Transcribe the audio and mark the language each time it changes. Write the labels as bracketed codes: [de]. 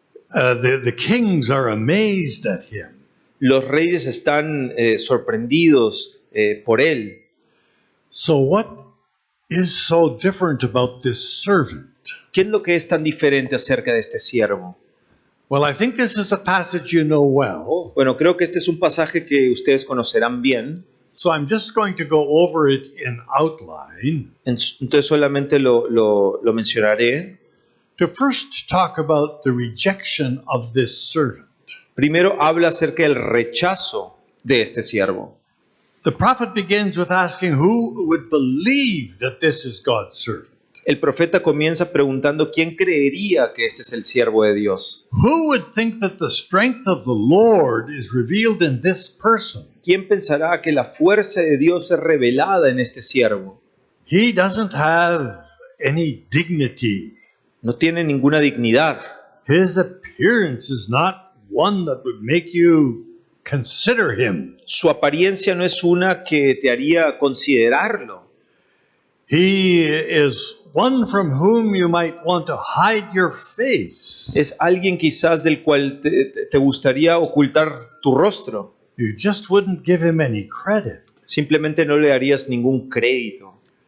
[en] the kings are amazed at him. [es] Los reyes están sorprendidos por él. [en] So what is so different about this servant? [es] ¿Qué es lo que es tan diferente acerca de este siervo? [en] Well, I think this is a passage you know well, [es] Bueno, creo que este es un pasaje que ustedes conocerán bien, [en] so I'm just going to go over it in outline [es] entonces solamente lo mencionaré. [en] to first talk about the rejection of this servant. [es] Primero habla acerca del rechazo de este siervo. [en] The prophet begins with asking who would believe that this is God's servant. [es] El profeta comienza preguntando quién creería que este es el siervo de Dios. [en] Who would think that the strength of the Lord is revealed in this person? [es] ¿Quién pensará que la fuerza de Dios es revelada en este siervo? [en] He doesn't have any dignity. [es] No tiene ninguna dignidad. [en] His appearance is not one that would make you consider him. [es] Su apariencia no es una que te haría considerarlo. [en] He is one from whom you might want to hide your face. [es] Es alguien quizás del cual te gustaría ocultar tu rostro. [en] You just wouldn't give him any credit. [es] Simplemente no le darías ningún crédito.